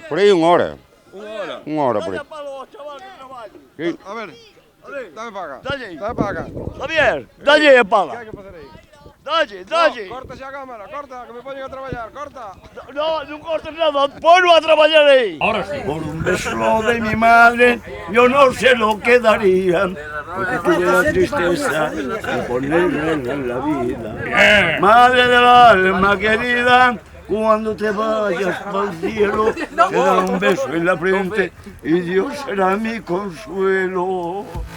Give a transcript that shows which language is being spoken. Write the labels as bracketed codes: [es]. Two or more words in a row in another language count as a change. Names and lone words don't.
[gl] por aí unha hora. Unha hora. Por aí. Sí. A ver, dame para acá. Dalle. Dame para acá. Javier, dalle a Que pala. hai que facer aí? Dalle. No, corta xa a cámara, corta, que me poñen a traballar, corta. No, non cortes nada, ponlo a traballar aí. [es] Ahora sí. Por un beso de mi madre, yo no sé lo que daría, porque tuve la tristeza de ponerla en la vida. Madre del alma querida, cuando te vayas al cielo, te dará un beso en la frente y Dios será mi consuelo.